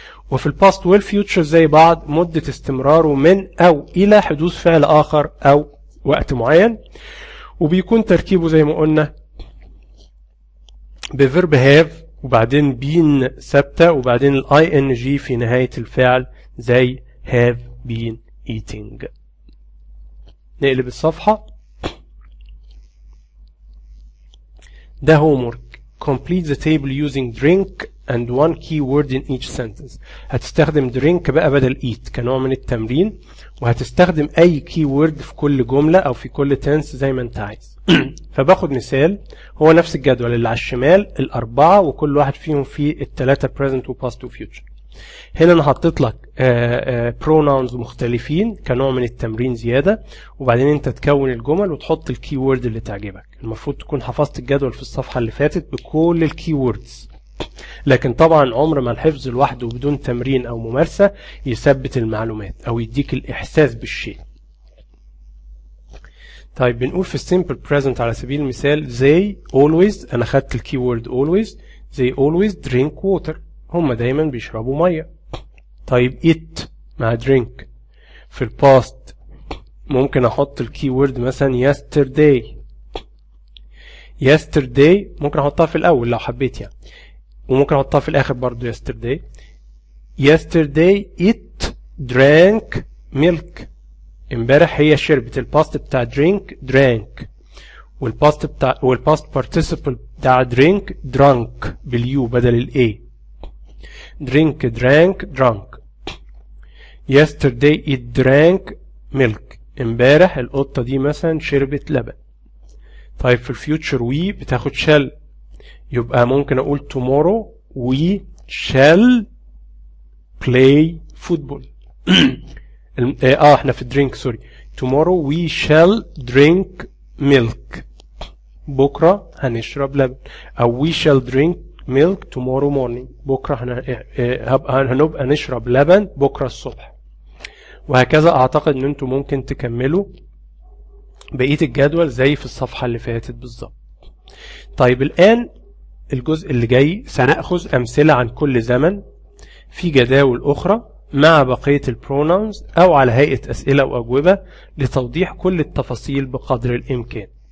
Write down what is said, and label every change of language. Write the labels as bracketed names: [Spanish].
[Arabic] وفي الباست والفيوتشر زي بعض مدة استمراره من أو إلى حدوث فعل آخر أو وقت معين، وبيكون تركيبه زي ما قلنا بفيرب هاف وبعدين بين ثابتة وبعدين الاي ان جي في نهاية الفعل زي [English] have been eating. [Arabic] نقلب الصفحة. ده homework. [English] Complete the table using drink and one key word in each sentence. [Arabic] هتستخدم drink بقى بدل eat كنوع من التمرين، وهتستخدم أي key word في كل جملة أو في كل tense زي ما أنت عايز. فباخد مثال هو نفس الجدول اللي على الشمال الأربعة، وكل واحد فيهم فيه الثلاثة present و past و future. هنا أنا حطيت لك pronouns مختلفين كنوع من التمرين زيادة، وبعدين أنت تكون الجمل وتحط الكي وورد اللي تعجبك. المفروض تكون حفظت الجدول في الصفحة اللي فاتت بكل الكي ووردز، لكن طبعا عمر ما الحفظ لوحده بدون تمرين أو ممارسة يثبت المعلومات أو يديك الإحساس بالشيء. طيب بنقول في السيمبل present على سبيل المثال they always، أنا خدت الكي وورد always، [English] they always drink water، [Arabic] هم دايما بيشربوا مية. طيب eat مع drink. في الباست ممكن احط الكي وورد مثلا yesterday. yesterday ممكن احطها في الاول لو حبيت يعني، وممكن احطها في الاخر برضو yesterday. [English] yesterday it drank milk. [Arabic] امبارح هي شربت. الباست بتاع drink drank، والباست participle بتاع drink drunk باليو بدل الاي. [English] drink drank drunk. yesterday it drank milk. [Arabic] امبارح القطة دي مثلا شربت لبن. طيب في الفيوتشر we بتاخد shall، يبقى ممكن اقول [English] tomorrow we shall play football. [Arabic] احنا في drink سوري. [English] tomorrow we shall drink milk. [Arabic] بكرة هنشرب لبن. [English] او we shall drink milk tomorrow morning. [Arabic] بكرة هنبقى نشرب لبن بكرة الصبح. وهكذا اعتقد ان انتم ممكن تكملوا بقية الجدول زي في الصفحة اللي فاتت بالظبط. طيب الآن الجزء اللي جاي سنأخذ أمثلة عن كل زمن في جداول أخرى مع بقية البرونونز أو على هيئة أسئلة وأجوبة لتوضيح كل التفاصيل بقدر الإمكان.